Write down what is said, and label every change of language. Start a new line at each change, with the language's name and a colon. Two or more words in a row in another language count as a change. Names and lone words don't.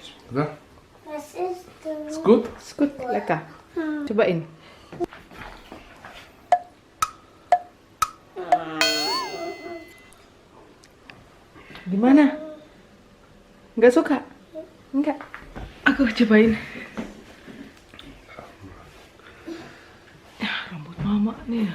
German: Ja, Was ist das? ist gut.
Dutch: Skut, lekker.
Indonesian: Cobain. Gimana? Nggak suka? Enggak. Aku cobain. Ya, rambut mama nih.